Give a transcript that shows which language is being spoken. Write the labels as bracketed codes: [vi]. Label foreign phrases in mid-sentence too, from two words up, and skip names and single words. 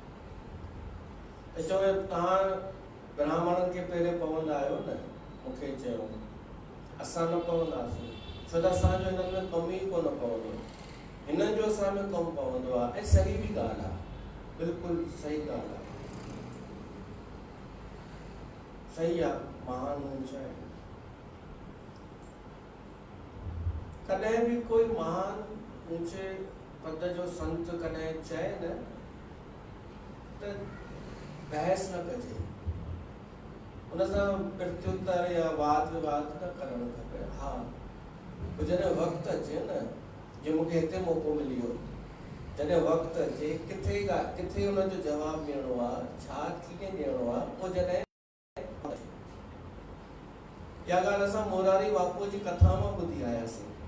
[sd] त चयो तव्हां ब्राह्मणनि खे पेरे पवंदा आहियो न, मूंखे चयो असां न पवंदासीं, छो त असांजो हिननि में कमु ई कोन पवंदो, हिननि जो असां में कमु पवंदो आहे। ऐं सही बि ॻाल्हि आहे, बिल्कुलु सही ॻाल्हि आहे, सही आहे। महान ऊंचा आहे, कॾहिं बि कोई महान ऊंचे पद जो संत कॾहिं चए न त बहस न कजे, उन सां प्रत्युत्तर या वाद विवाद न करणु खपे। हा, जॾहिं वक़्तु अचे न, जो मूंखे हिते मौक़ो मिलियो, जॾहिं वक़्तु अचे किथे हुनजो जवाबु ॾियणो आहे, छा कीअं ॾियणो आहे, पोइ जॾहिं इहा ॻाल्हि असां मोरारी बापूअ जी कथा मां ॿुधी आयासीं।